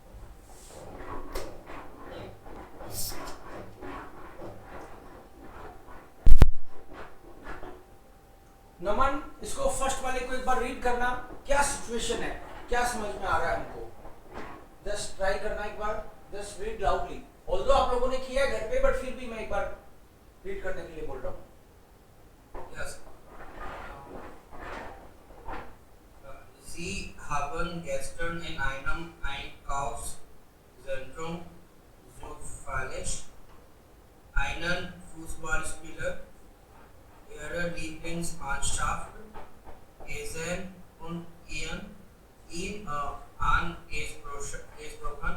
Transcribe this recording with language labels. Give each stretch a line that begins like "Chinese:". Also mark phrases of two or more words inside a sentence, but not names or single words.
Hindi: नमन इसको फर्स्ट वाले को एक बार रीड करना, क्या सिचुएशन है, क्या समझ में आ रहा है हमको?
English: just try
Hindi: करना एक बार,
English: just read loudly.
Hindi: ऑल्दो आप लोगों ने किया है घर पे, बट फिर भी मैं एक बार रीड करने के लिए बोल रहा हूँ।
English: Yes.
German: Sie haben gestern in einem Einkaufszentrum zufällig einen Fußballspieler ihrer Lieblingsmannschaft gesehen und ihn angesprochen.